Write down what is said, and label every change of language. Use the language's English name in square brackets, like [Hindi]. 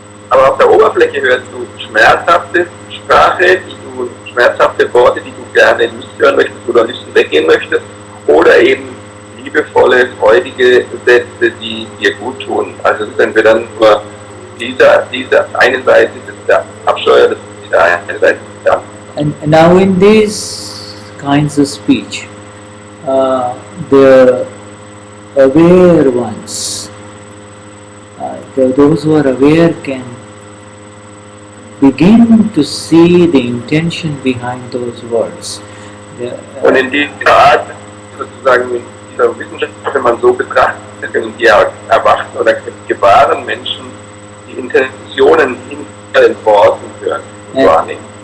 [German] Aber auf der Oberfläche hörst du schmerzhafte Sprache, schmerzhafte Worte, die du gerne nicht hören möchtest oder nicht weggehen möchtest, oder eben liebevolle, freudige Sätze, die dir gut tun. Also wenn wir dann nur diese eine Seite, das ist der Abscheuer, das ist die eine Seite. Ja. [English] And now in these kinds of speech, the aware ones, those who are aware can begin to see the intention behind those words. [German] Und in dieser Art, sozusagen in dieser Wissenschaft, wenn man so betrachtet, können die erwachten oder gewahren Menschen die Intentionen hinter den Worten hören und wahrnehmen.